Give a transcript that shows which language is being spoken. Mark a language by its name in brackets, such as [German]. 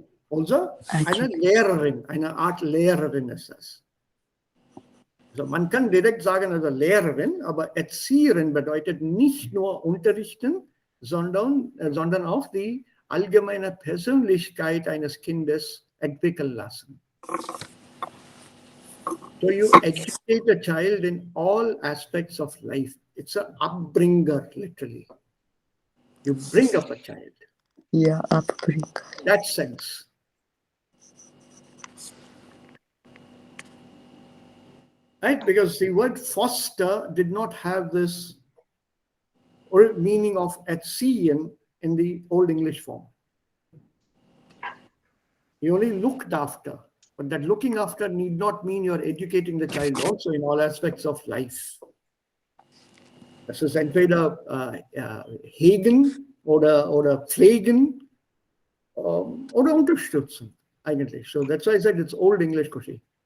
[German] Also eine Lehrerin, eine Art Lehrerin ist das. Also man kann direkt sagen, also Lehrerin, aber Erzieherin bedeutet nicht nur unterrichten, sondern auch die allgemeine Persönlichkeit eines Kindes entwickeln lassen. [English] So you educate a child in all aspects of life. It's an upbringer, literally. You bring up a child. [German] Ja, abbringen. [English] That sense. Right? Because the word foster did not have this meaning of erziehen in the Old English form. He only looked after. But that looking after need not mean you're educating the child also in all aspects of life. [German] Das ist entweder hegen oder pflegen oder unterstützen, eigentlich. [English] So that's why I said it's old English, Koshi.